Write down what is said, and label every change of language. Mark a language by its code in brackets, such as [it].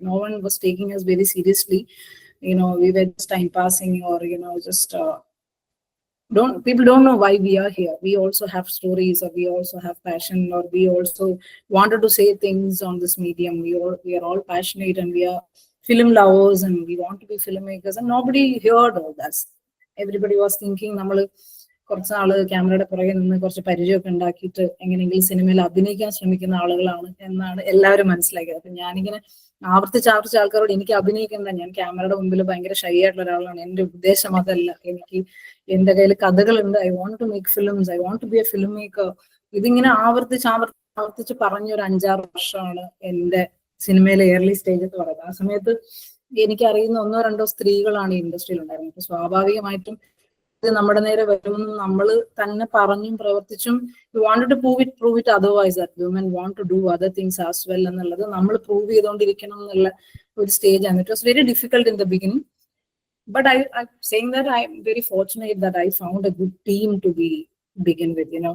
[en] No one was taking us very seriously. We were just time passing, or just people don't know why we are here. We also have stories, or we also have passion, or we also wanted to say things on this medium. We are all passionate, and we are film lovers, and we want to be filmmakers. And nobody heard all that. Everybody was thinking, [ml] കുറച്ച് നാള് ക്യാമറയുടെ പുറകെ നിന്ന് കുറച്ച് പരിചയമൊക്കെ ഉണ്ടാക്കിയിട്ട് എങ്ങനെയെങ്കിലും സിനിമയിൽ അഭിനയിക്കാൻ ശ്രമിക്കുന്ന ആളുകളാണ് എന്നാണ് എല്ലാവരും മനസ്സിലാക്കിയത്. അപ്പൊ ഞാനിങ്ങനെ ആവർത്തിച്ച് ആൾക്കാരോട് എനിക്ക് അഭിനയിക്കണ്ട, ഞാൻ ക്യാമറയുടെ മുമ്പിൽ ഭയങ്കര ഷൈ ആയിട്ടുള്ള ഒരാളാണ്, എന്റെ ഉദ്ദേശം അതല്ല, എനിക്ക് എന്റെ കയ്യിൽ കഥകളുണ്ട്, [en] I want to make films, I want to be a film maker. [ml] ഇതിങ്ങനെ ആവർത്തിച്ച് പറഞ്ഞ ഒരു 5-6 വർഷമാണ് എന്റെ സിനിമയിലെ ഏർലി സ്റ്റേജ് എന്ന് പറയുന്നത്. ആ സമയത്ത് എനിക്കറിയുന്ന 1-2 സ്ത്രീകളാണ് ഈ ഇൻഡസ്ട്രിയിൽ ഉണ്ടായിരുന്നത്. അപ്പൊ സ്വാഭാവികമായിട്ടും നമ്മുടെ നേരെ വരുമെന്ന് നമ്മൾ തന്നെ പറഞ്ഞും പ്രവർത്തിച്ചും [en] we wanted to prove it otherwise, that women want to do other things as well [ml] എന്നുള്ളത് നമ്മൾ പ്രൂവ് ചെയ്തുകൊണ്ടിരിക്കണം എന്നുള്ള ഒരു സ്റ്റേജ് ആണ്. [en] It was very difficult in the beginning, but I'm saying that I'm very fortunate that I found a good team to begin with.